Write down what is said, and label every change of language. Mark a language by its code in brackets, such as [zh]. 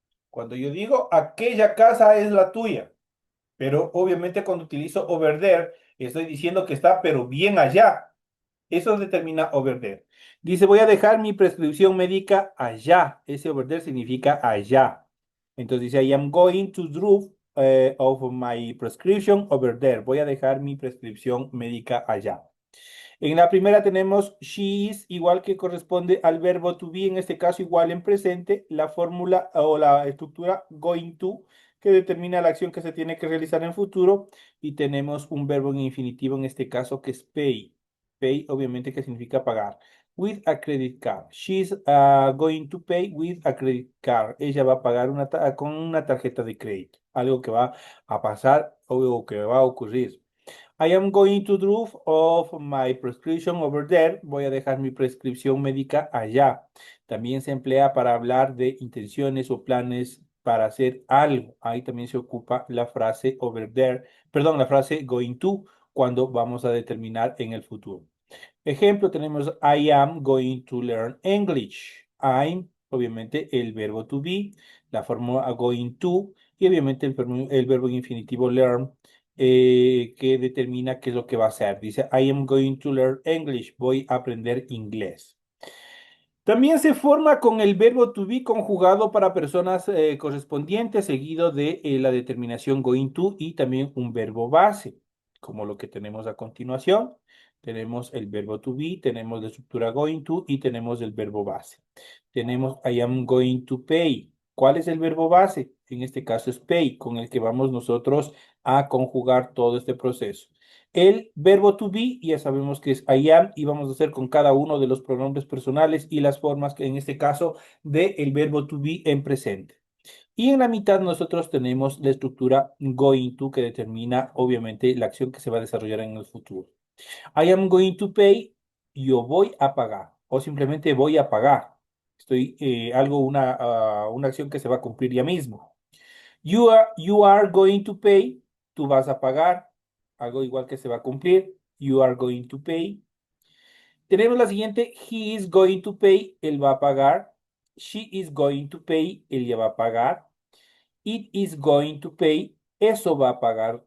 [es] Cuando yo digo aquella casa es la tuya, pero obviamente cuando utilizo over there, estoy diciendo que está pero bien allá. Eso determina over there. Dice, voy a dejar mi prescripción médica allá. Ese over there significa allá. Entonces dice, [en] I am going to drop of my prescription over there. [es] Voy a dejar mi prescripción médica allá. En la primera tenemos she is, igual que corresponde al verbo to be, en este caso igual en presente, la fórmula o la estructura going to, que determina la acción que se tiene que realizar en futuro, y tenemos un verbo en infinitivo en este caso que es pay. [en] Pay [es] obviamente que significa pagar. [en] With a credit card. She's going to pay with a credit card. [es] Ella va a pagar con una tarjeta de crédito. Algo que va a pasar o que va a ocurrir. [en] I am going to drop off my prescription over there. [es] Voy a dejar mi prescripción médica allá. También se emplea para hablar de intenciones o planes para hacer algo. Ahí también se ocupa la frase over there, perdón, la frase going to cuando vamos a determinar en el futuro. Ejemplo, tenemos [en] I am going to learn English. [es] I'm, obviamente, el verbo to be, la forma going to, y obviamente el verbo en infinitivo learn, que determina qué es lo que va a hacer. [en] Dice, I am going to learn English. [es] Voy a aprender inglés. También se forma con el verbo to be conjugado para personas correspondientes, seguido de la determinación going to y también un verbo base, como lo que tenemos a continuación. Tenemos el verbo to be, tenemos la estructura going to y tenemos el verbo base. [en] Tenemos I am going to pay. [es] ¿Cuál es el verbo base? En este caso es pay, con el que vamos nosotros a conjugar todo este proceso. El verbo to be, ya sabemos que es [en] I am, [es] y vamos a hacer con cada uno de los pronombres personales y las formas, que en este caso, del verbo to be en presente. Y en la mitad nosotros tenemos la estructura going to, que determina, obviamente, la acción que se va a desarrollar en el futuro. [en] I am going to pay, [es] yo voy a pagar, o simplemente voy a pagar. Estoy, una acción que se va a cumplir ya mismo. [en] You are going to pay, [es] tú vas a pagar, algo igual que se va a cumplir. [en] You are going to pay. [es] Tenemos la siguiente, [en] he is going to pay, [es] él va a pagar. [en] She is going to pay, [es] ella va a pagar. [en] It is going to pay, [es] eso va a pagar.